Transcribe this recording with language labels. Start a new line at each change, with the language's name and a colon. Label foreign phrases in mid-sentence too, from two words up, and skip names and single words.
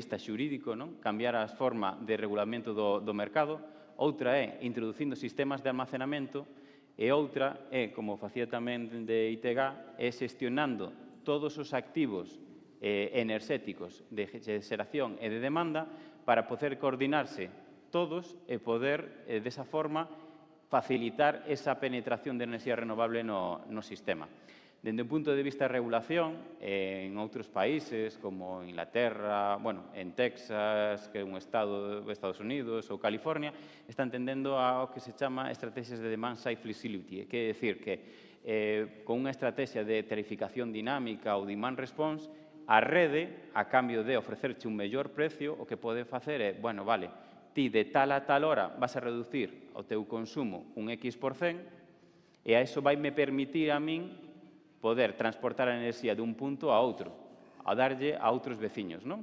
Galician: vista xurídico, cambiar a forma de regulamento do mercado, outra é introducindo sistemas de almacenamento e outra é, como facía tamén de ITG, é xestionando todos os activos enerxéticos de xeración e de demanda para poder coordinarse todos e poder, desa forma, facilitar esa penetración de enerxía renovable no sistema. Dende o punto de vista de regulación, en outros países, como Inglaterra, en Texas, que é un estado de Estados Unidos, ou California, están tendendo ao que se chama estrategias de
English: demand-side flexibility,
Galician: que é dicir que con unha estrategia de tarificación dinámica ou
English: demand response,
Galician: a rede, a cambio de ofrecerche un mellor precio, o que pode facer é, ti de tal a tal hora vas a reducir o teu consumo un X%, e a iso vai me permitir a min poder transportar a enerxía dun punto a outro, a darlle a outros veciños, non?